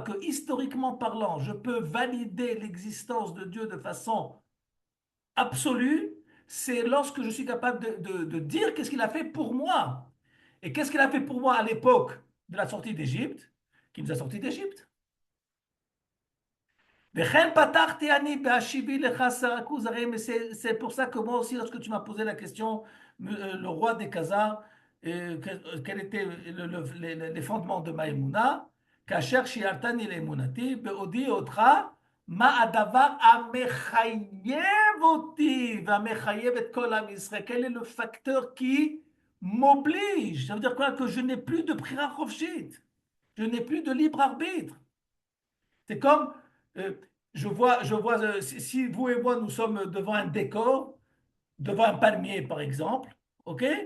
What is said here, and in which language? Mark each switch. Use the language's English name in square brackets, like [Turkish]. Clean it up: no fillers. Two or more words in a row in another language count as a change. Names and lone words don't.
[French] Que historiquement parlant, je peux valider l'existence de Dieu de façon absolue, c'est lorsque je suis capable de dire qu'est-ce qu'il a fait pour moi. Et qu'est-ce qu'il a fait pour moi à l'époque de la sortie d'Égypte, qui nous a sortis d'Égypte. [Hebrew] וכן פתחתי אני בהשיבי לך שר הכוזרים, [French] et c'est pour ça que moi aussi, lorsque tu m'as posé la question, le roi des Khazars, quels étaient les fondements de Maïmouna, [Hebrew] כאשר שיערתני לאמונתי, בעודי אותך, מה הדבר המחייב אותי והמחייב את כל עם ישראל? [French] Quel est le facteur qui m'oblige? Ça veut dire quoi? Que je n'ai plus de [Hebrew] בחירה חופשית, [French] je n'ai plus de libre arbitre. C'est comme, euh, si vous et moi, nous sommes devant un décor, devant un palmier, par exemple, OK?